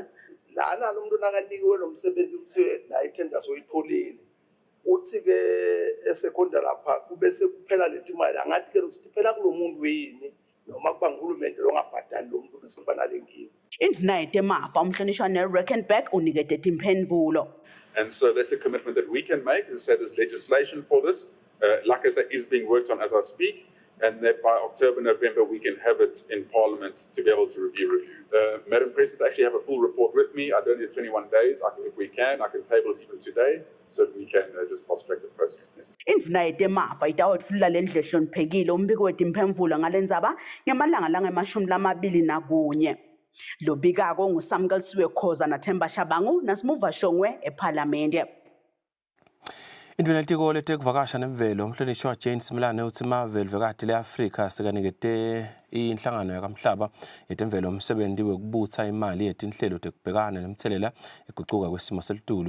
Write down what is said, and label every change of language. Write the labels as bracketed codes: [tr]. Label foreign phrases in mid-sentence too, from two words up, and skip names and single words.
[ss] lana lo muntu nakanikiwe lo msebenzi ukuthi la ithenda soyitholile uthi ke esekhonda lapha kube sekuphela leti mali angathi ke siphela kulo muntu yini noma kuba nguhulumende longabhadali lo muntu bese kuba nalenkinga. Indvuna yetemafa umhlonishwa neReckenback unikete timphendvulo. [en] And so that's a commitment that we can make. As I said, there's legislation for this. Like I said, is being worked on as I speak. And that by October, November, we can have it in Parliament to be able to be reviewed. Madam President, I actually have a full report with me. I don't need 21 days. If we can, I can table it even today so that we can just fast-track the process. [ss] Indvuna yetemafa itawetfula lendlela hloniphekile umbiko wetimphemvulo ngalendzaba ngemalanga lange-21. Lo bikako nguSamkelisiwe Khoza naThemba Shabangu naSimuva Shongwe eParliament. Indlela letiko letekuvakasha nemvelo umhlonishwa Jane Similane uthi maveli vekati leAfrika sekanikete inhlangano yakamhlaba yetemvelo umsebenzi wekubutha imali yetinhlelo tekubhekana nemthelela eguquka kwesimo selitulu.